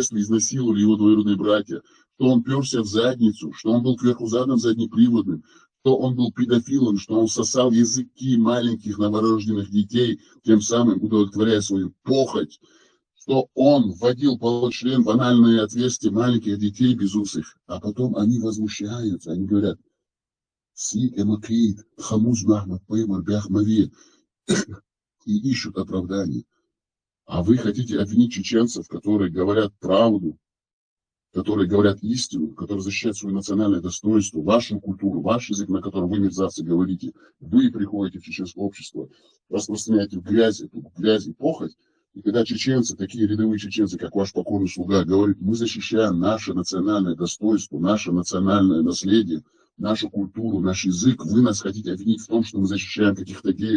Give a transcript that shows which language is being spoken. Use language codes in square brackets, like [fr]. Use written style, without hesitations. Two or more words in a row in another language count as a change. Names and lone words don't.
[ru] детстве изнасиловали его двоюродные братья, что он перся в задницу, что он был кверху задом заднеприводным, что он был педофилом, что он сосал языки маленьких новорожденных детей, тем самым удовлетворяя свою похоть, что он вводил получлен в анальные отверстия маленьких детей безусых, а потом они возмущаются, они говорят, «Си эмакрит, хамуз махмад пеймар бяхмаве», и ищут оправдания. А вы хотите обвинить чеченцев, которые говорят правду, которые говорят истину, которые защищают свое национальное достоинство, вашу культуру, ваш язык, на котором вы, мерзавцы, говорите. Вы приходите в чеченское общество, распространяете грязь и похоть, и когда чеченцы, такие рядовые чеченцы, как ваш покорный слуга, говорят, мы защищаем наше национальное достоинство, наше национальное наследие, нашу культуру, наш язык, вы нас хотите обвинить в том, что мы защищаем каких-то геев.